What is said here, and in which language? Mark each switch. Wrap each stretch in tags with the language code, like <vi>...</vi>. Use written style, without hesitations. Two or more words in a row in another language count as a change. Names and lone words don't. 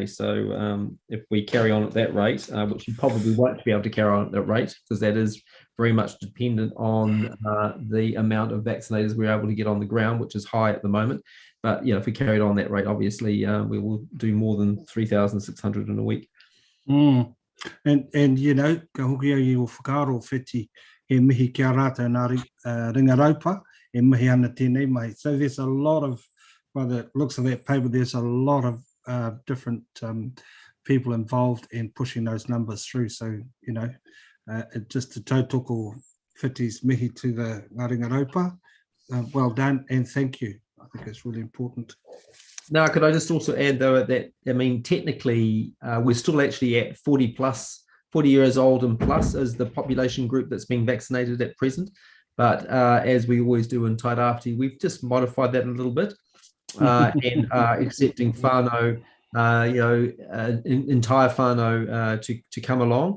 <en>So if we carry on at that rate, which you probably won't be able to carry on at that rate, because that is very much dependent on the amount of vaccinators we're able to get on the ground, which is high at the moment. But if we carried on that rate, obviously we will do more than 3,600 in a week.</en> <mi>And ka hoki au I o whakaaro whiti e mihi kia rātou nā ringaraupa, e mihi ana tēnei mai.</mi> <en>So there's a lot of, by the looks of that paper, there's a lot of different people involved in pushing those numbers through. So, just to tautoko whiti's mihi to the ringaraupa, well done and thank you. I think it's really important. Now, could I just also add, though, that, technically, we're still actually at 40 years old and plus as the population group that's being vaccinated at present. But as we always do in Tairāwhiti, we've just modified that a little bit and accepting whānau, entire whānau to come along.</en>